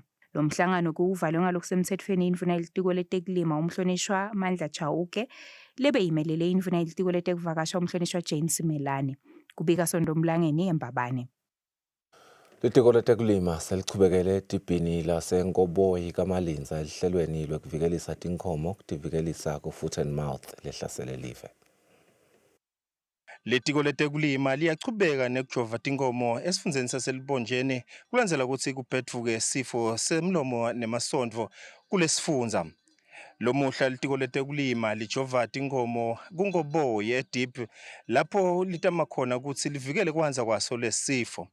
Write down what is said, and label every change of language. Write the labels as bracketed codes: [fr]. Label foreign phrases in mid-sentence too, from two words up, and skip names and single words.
[ss] Lo mhlangano kuwuvalwe ngalokusemtsetfweni indvuna yelitiko letekulima umhlonishwa Mandla Chauke lebe yimelele indvuna yelitiko letekuvakasha umhlonishwa Jane Simelane. Kubika Sondomlangeni eMbabane. Litiko letekulima selichubekele etibhini laseNkoboyi kaMalinza elihlelweni lwekuvikelisa tinkhomo kutivikelisa ku- [en] foot and mouth [ss] lehlasele live. Letiko letekulima liyachubeka nekujova tinkomo esifundzeni saselibonjeni kulandzela ukuthi kuphetfuke sifo semlomo nemasondvo kulesifundza. Lomuhla litiko letekulima lijova tinkomo kuNkoboyi eDeep lapho litama khona ukuthi livikele kwanza kwaso lesifo.